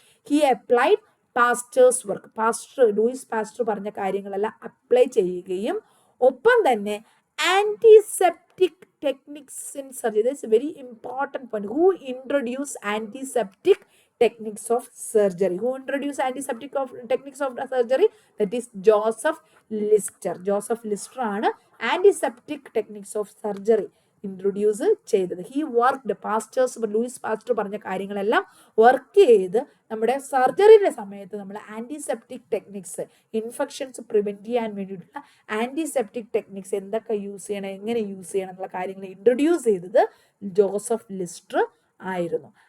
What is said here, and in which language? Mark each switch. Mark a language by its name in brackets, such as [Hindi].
[English] He applied Pasteur's work. [Malayalam] Louis Pasteur പറഞ്ഞ കാര്യങ്ങളെല്ലാം apply ചെയ്യുകയും ഒപ്പം തന്നെ antiseptic techniques in surgery. [English] That's a very important point. Who introduced antiseptic techniques of surgery? Who introduced antiseptic techniques of surgery? That is Joseph Lister. [Malayalam] Joseph Lister ആണ് [English] antiseptic techniques of surgery [Malayalam] introduce ചെയ്തത്. He worked Louis Pasteur പറഞ്ഞ കാര്യങ്ങളെല്ലാം work ചെയ്ത് നമ്മുടെ സർജറിയുടെ സമയത്ത് നമ്മൾ antiseptic techniques, infections prevent ചെയ്യാൻ വേണ്ടിയിട്ടുള്ള ആന്റിസെപ്റ്റിക് ടെക്നിക്സ് എന്തൊക്കെ യൂസ് ചെയ്യണം, എങ്ങനെ യൂസ് ചെയ്യണം എന്നുള്ള കാര്യങ്ങൾ ഇൻട്രൊഡ്യൂസ് ചെയ്തത് ജോസഫ് ലിസ്റ്റർ ആയിരുന്നു.